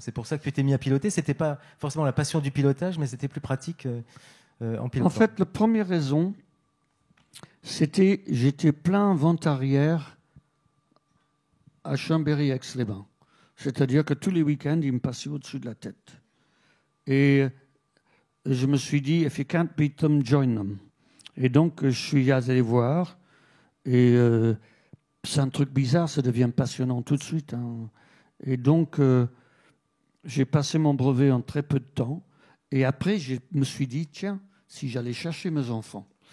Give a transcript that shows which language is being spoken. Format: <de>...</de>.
<fr>C'est pour ça que tu t'es mis à piloter. C'était pas forcément la passion du pilotage, mais c'était plus pratique en pilotant. En fait, la première raison, c'était j'étais plein vente arrière à Chambéry-Aix-les-Bains. C'est-à-dire que tous les week-ends, il me passait au-dessus de la tête. Et je me suis dit,</fr> <en>if you can't beat them, join them.</en> <fr>Et donc, je suis allé voir. Et c'est un truc bizarre, ça devient passionnant tout de suite. Hein. Et donc, j'ai passé mon brevet en très peu de temps. Et après, je me suis dit, tiens, si j'allais chercher mes enfants.</fr>